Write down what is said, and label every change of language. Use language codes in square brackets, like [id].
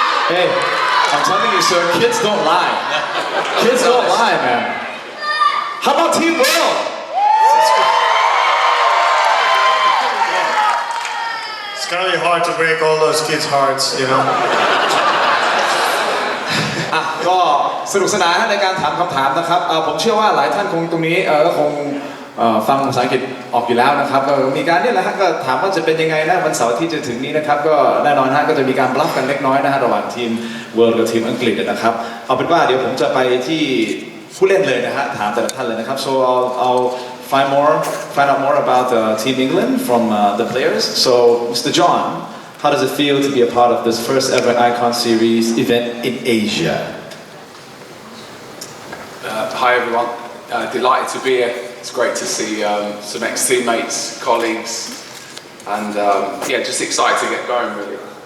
[en] Hey, I'm telling you, sir, kids don't lie. Kids don't lie, man. How about Team World? It's gonna be hard to break all those kids' hearts, you know. [th] ก็สนุกสนานในการถามคำถามนะครับผมเชื่อว่าหลายท่านคงตรงนี้ก็คงฟังภาษาอังกฤษออกอยู่แล้วนะครับก็มีการเนี่ยแหละฮะก็ถามว่าจะเป็นยังไงนะวันเสาร์ที่จะถึงนี้นะครับก็แน่นอนฮะก็จะมีการบลัฟกันเล็กน้อยนะฮะระหว่างทีมเวิร์ลกับทีมอังกฤษนะครับเอาเป็นว่าเดี๋ยวผมจะไปที่ผู้เล่นเลยนะฮะถามแต่ละท่านเลยนะครับ [en] so I'll find out more about Team England from the players so Mr. John how does it feel to be a part of this first ever Icon Series event in Asia Hi everyone delighted to be here. It's great to see some ex-teammates, colleagues, and yeah, just excited to get going really.